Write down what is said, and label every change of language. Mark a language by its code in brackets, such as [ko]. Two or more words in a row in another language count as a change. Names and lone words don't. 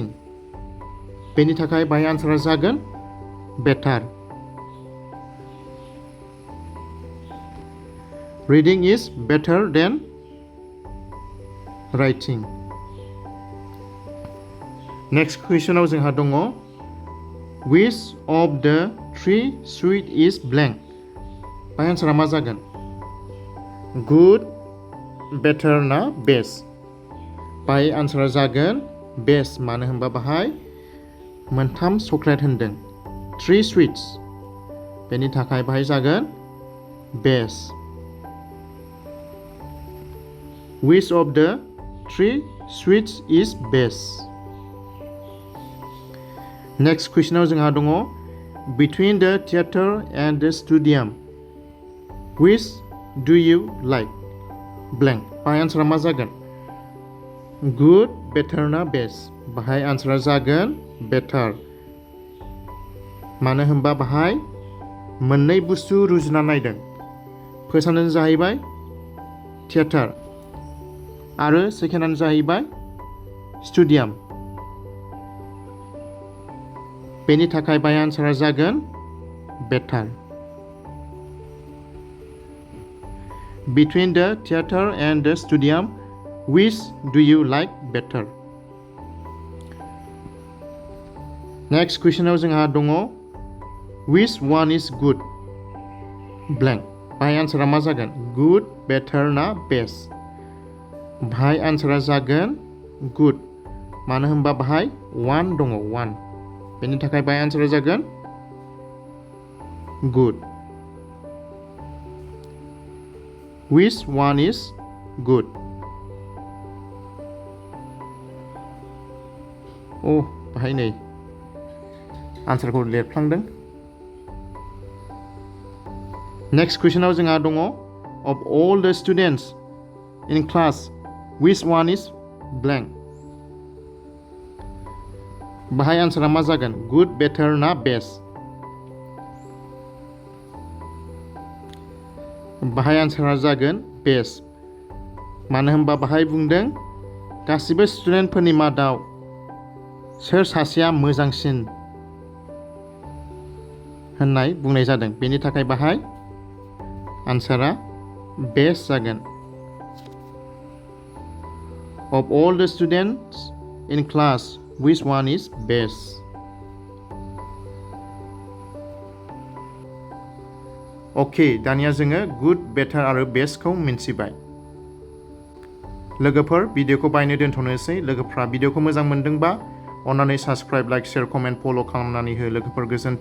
[brx] बेनि थाखाय बाहाय आनसारा जागोन बेटार। [en] Reading is better than writing. next question [brx] जोंहा दङ [en] which of the three sweet is blank? [brx] बाय आनसारा मा जागोन? गुड, बेटार ना बेस्ट? बाय आनसारा जागोन बेस्ट। मानो होनबा बाहाय मोनथाम चक्लेट होनदों, 3 sweets। बेनि थाखाय बाहाय जागोन बेस्ट। [en] which of the three sweets is best? next question [brx] जोंहा दङ [en] between the theater and the stadium which do you like blank? [brx] बाहाय आनसारा मा जागोन? गुड, बेटार ना बेस्ट? बाहाय आनसारा जागोन बेटार। मानो होनबा बाहाय मोननै बुस्थु रुजुना नायदों। फार्स्टआनो जाहैबाय थिएटार आरो सेकेन्डआनो जाहैबाय स्टुडियाम। बेनि थाखाय बाय आन्सारा जागोन बेटार। [en] Between the theater and the stadium, which do you like better? Next questionआव [brx] जोंहा दङ [en] which one is good? Blank. [brx] बाय आन्सारा मा जागोन? [en] Good, better ना best? [brx] बाहाय आन्सारा जागोन good। मानो होनबा बाहाय one दङ one। बेनि थाखाय बाय आन्सारा जागोन good। [en] Which one is good? [brx] बाहाय नै आन्सारखौ लिरफ्लांदों। [en] next question [brx] जोंहा दङ [en] of all the students in class, which one is blank? [brx] बाहाय आन्सारा मा जागोन? good, better ना best? बाहाय आन्सारा जागोन बेस्ट। मानो होनबा बाहाय बुंदों गासिबो स्टुडेन्टफोरनि मादाव सोर सासेया मोजांसिन होननाय बुंनाय जादों। बेनि थाखाय बाहाय आन्सारा बेस्ट जागोन। [en] Of all the students in class, which one is best? [brx] अके, दानिया जोङो गुड, बेटार आरो बेस्टखौ मिन्थिबाय। लोगोफोर, भिडिअखौ बायनो दोनथ'नोसै। लोगोफ्रा भिडिअखौ मोजां मोनदोंबा अन्नानै साबस्क्राइब, लाइक, शेयार, कमेन्ट, फल' खालामनानै हो।